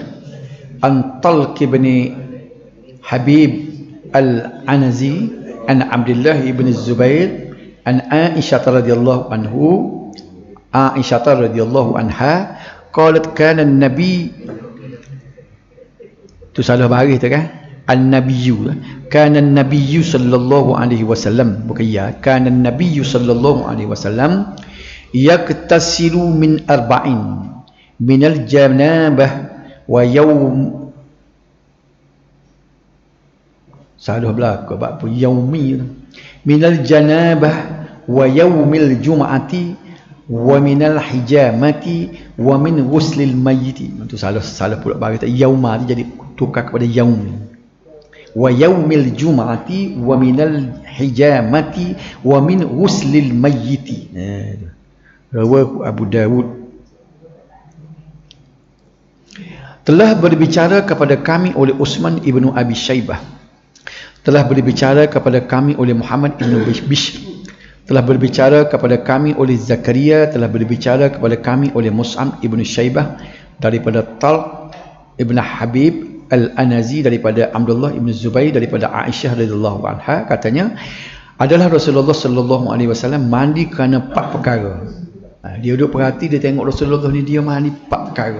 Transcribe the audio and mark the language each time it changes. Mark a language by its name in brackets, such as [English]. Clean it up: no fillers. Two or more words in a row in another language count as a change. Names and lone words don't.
[Arabic] عن طلق بن حبيب العنزي عن عبد الله بن الزبير عن عائشة رضي الله عنها قالت كان النبي, [Malay] tu salah baris tu kan, [Arabic] النبي، كان النبي صلى الله عليه وسلم, [Malay] bukan ya, [Arabic] كان النبي صلى الله عليه وسلم يغتسل من أربع من الجنابة ويوم, [Malay] salah belaka [Arabic] باب يوم، من الجنابة ويوم الجمعة ومن الحجامة ومن غسل الميت. [Malay] Itu salah pula bagi tak, yauma jadi tukar kepada yaum. [Arabic] ويوم الجمعة ومن الحجامة ومن غسل الميت. رواه أبو داود. [Malay] Telah berbicara kepada kami oleh Utsman ibnu Abi Syaibah telah berbicara kepada kami oleh Muhammad ibn Bishr, telah berbicara kepada kami oleh Zakaria, telah berbicara kepada kami oleh Mus'ab ibn Syaibah daripada Talq ibn Habib Al-Anazi daripada Abdullah ibn Zubair daripada Aisyah [Arabic] رضي الله عنها, [Malay] katanya adalah Rasulullah [Arabic] صلى الله عليه وسلم [Malay] mandi kerana 4 perkara. Dia duduk perhati, dia tengok Rasulullah ni dia mandi 4 perkara.